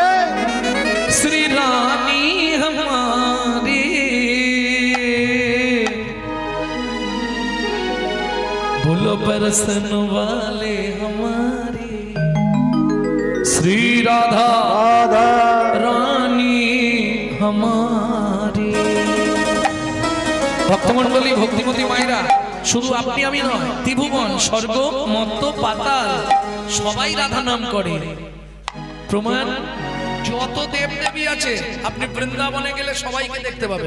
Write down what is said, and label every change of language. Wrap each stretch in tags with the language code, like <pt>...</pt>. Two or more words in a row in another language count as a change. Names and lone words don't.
<hi>श्री रानी हमारी, बोलो बरसन वाले हमारी श्री राधा राधा रानी हमारी।</hi> <bn>ভক্তমণ্ডলী, ভক্তিমতী মায়েরা, শুধু আপনি আমি নয়, ত্রিভুবন, স্বর্গ, মর্ত, পাতাল সবাই রাধা নাম করে। প্রমাণ, যত দেব দেবী আছে আপনি বৃন্দাবনে গেলে সবাইকে দেখতে পাবেন।</bn>